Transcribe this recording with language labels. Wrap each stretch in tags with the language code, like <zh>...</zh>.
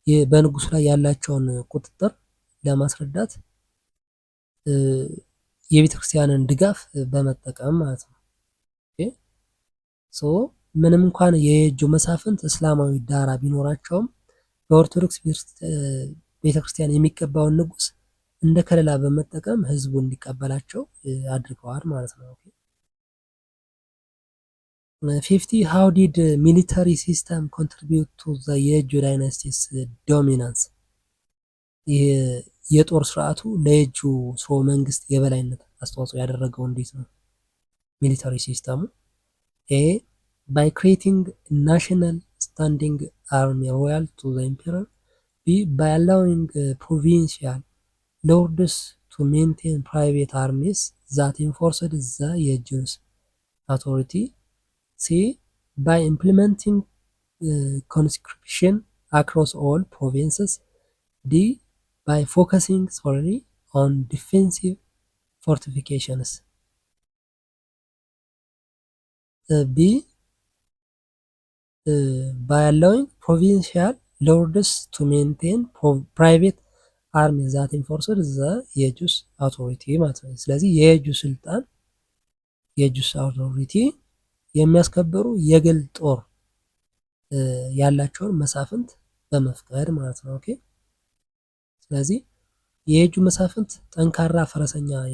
<am>በንጉሱ ላይ ያላቸውን ቁጥጥር ለማስረዳት የቤተክርስቲያንን ድጋፍ በመጠቀም ማለት ነው። ምንም እንኳን የየጁ መሳፍንት እስላማዊ ዳራ ቢኖራቸውም በኦርቶዶክስ ቤተክርስቲያን የሚቀባውን ንጉስ እንደ ከለላ በመጠቀም ህዝቡ እንዲቀበላቸው አድርገዋል ማለት ነው።</am> <en>50 how did military system contribute to the የየጁ ዳይናስቲስ dominance?</en> <am>የጦር ስርዓቱ ለየጁ ስርወ መንግስት የበላይነት አስተዋጽኦ ያደረገው እንዴት ነው? ሚሊታሪ ሲስተሙ</am> <en>ኤ by creating national standing army royal to the emperor, B by allowing provincial lords to maintain private armies that enforced the የጁስ authority, C by implementing conscription across all provinces, D by focusing solely on defensive fortifications. B by allowing provincial lords to maintain private army that enforced the</en> <am>የጁስ አውቶሪቲ ማለት ነው። ስለዚህ የጁ ስልጣን የጁስ አውቶሪቲ የሚያስከብሩ የግል ጦር ያላቸውን መሳፍንት በመፍቀድ ማለት ነው። ኦኬ ስለዚህ የየጁ መሳፍንት ጠንካራ ፈረሰኛ</am>